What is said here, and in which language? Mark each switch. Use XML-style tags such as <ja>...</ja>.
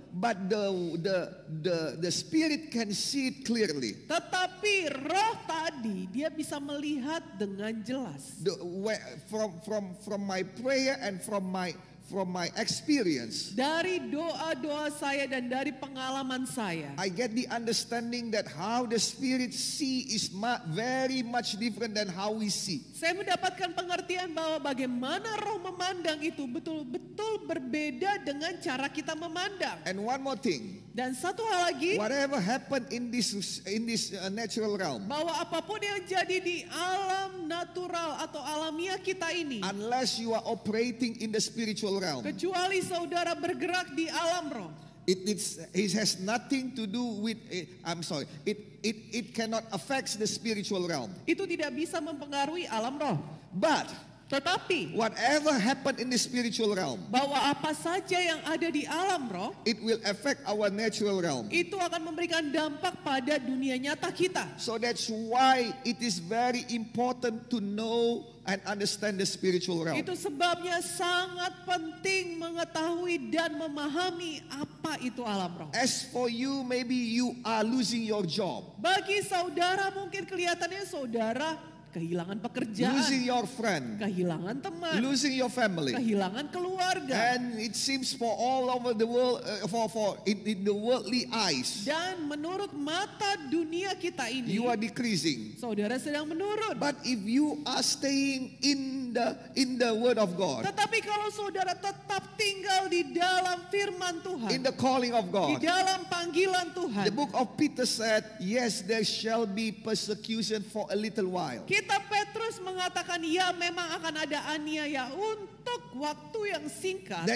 <en>But the spirit can see it clearly.</en> <id>Tetapi roh tadi dia bisa melihat dengan jelas.</id> <en>From my prayer and from my experience,</en> <id>dari doa-doa saya dan dari pengalaman saya,</id> <en>I get the understanding that how the spirit see is very much different than how we see.</en> <id>Saya mendapatkan pengertian bahwa bagaimana roh memandang itu betul-betul berbeda dengan cara kita memandang.</id> <en>And one more thing.</en> <id>Dan satu hal lagi,</id> <en>whatever happened in this natural realm,</en> <id>bahwa apapun yang jadi di alam natural atau alamiah kita ini,</id> <en>unless you are operating in the spiritual realm,</en> <id>kecuali saudara bergerak di alam roh,</id> <en>it has nothing to do with. It cannot affect the spiritual realm.</en> <id>Itu tidak bisa mempengaruhi alam roh.</id> <en>But</en> <id>tetapi</id> <en>whatever happened in the spiritual realm,</en> <id>bahwa apa saja yang ada di alam roh,</id> <en>it will affect our natural realm.</en> <id>Itu akan memberikan dampak pada dunia nyata kita.</id> <en>So that's why it is very important to know and understand the spiritual realm.</en> <id>Itu sebabnya sangat penting mengetahui dan memahami apa itu alam roh.</id> <en>As for you, maybe you are losing your job.</en> <id>Bagi saudara mungkin kelihatannya saudara kehilangan pekerjaan,</id> <en>losing your friend,</en> <id>kehilangan teman,</id> <en>losing your family,</en> <id>kehilangan keluarga.</id> <en>And it seems for all over the world, in the worldly eyes,</en> <id>dan menurut mata dunia kita ini,</id> <en>you are decreasing.</en> <id>Saudara sedang menurun.</id> <en>But if you are staying in the word of God,</en> <id>tetapi kalau saudara tetap tinggal di dalam firman Tuhan,</id> <en>in the calling of God,</en> <id>di dalam panggilan Tuhan,</id> <en>the book of Peter said, yes, there shall be persecution for a little while.</en> <id>Kita Petrus mengatakan ya memang akan ada aniaya untuk waktu yang singkat.</id>